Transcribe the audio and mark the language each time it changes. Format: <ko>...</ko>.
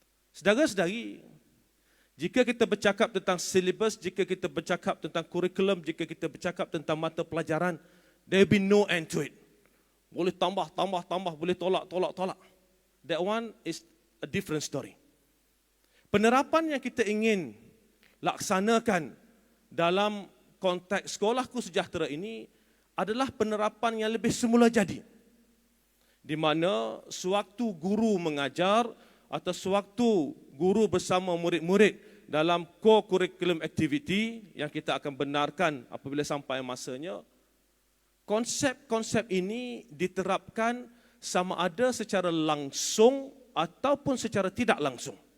<ms>Saudara-saudari, jika kita bercakap tentang silibus, jika kita bercakap tentang kurikulum, jika kita bercakap tentang mata pelajaran,</ms> <en>there will be no end to it.</en> <ms>Boleh tambah, boleh tolak.</ms> <en>That one is a different story.</en> <ms>Penerapan yang kita ingin laksanakan dalam konteks Sekolahku Sejahtera ini adalah penerapan yang lebih semula jadi. Di mana sewaktu guru mengajar atau sewaktu guru bersama murid-murid dalam co-curriculum activity yang kita akan benarkan apabila sampai masanya, konsep-konsep ini diterapkan sama ada secara langsung ataupun secara tidak langsung.</ms>